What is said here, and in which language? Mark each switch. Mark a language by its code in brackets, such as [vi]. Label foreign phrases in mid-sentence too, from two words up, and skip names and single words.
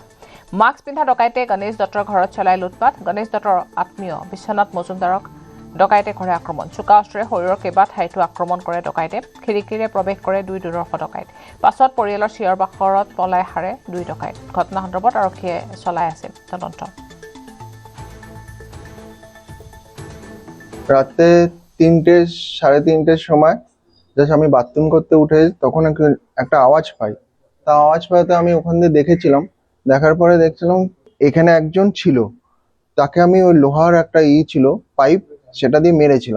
[as] মাস্ক পিন্ধা ডকাইতে গণেশ দত্তৰ ঘৰত চলাই লুটপাট। গণেশ দত্তৰ আত্মীয় বিশ্বনাথ মজুমদাৰক ডকাইতে কৰে আক্ৰমণ। চোকা অস্ত্ৰে শৰীৰৰ কেইবা ঠাইতো আক্ৰমণ কৰে ডকাইতে। খিৰিকীৰে প্ৰৱেশ কৰে 2 দুৰ্ধৰ্ষ ডকাইত। পাছত পৰিয়ালৰ চিঞৰ বাখৰত পলাই হাৰে 2 ডকাইত। ঘটনা সন্দৰ্ভত আৰক্ষীয়ে চলাই আছে তদন্ত। [bn] রাতে 3টে সাড়ে 3টের সময় জাস্ট আমি বাথরুম করতে উঠে তখন একটা আওয়াজ পাই। তা আওয়াজ পাইতে আমি ওখান দিয়ে দেখেছিলাম। দেখার পরে দেখছিলাম এখানে একজন ছিল, তাকে আমি ওই লোহার একটা ছিল পাইপ, সেটা দিয়ে মেরেছিলাম।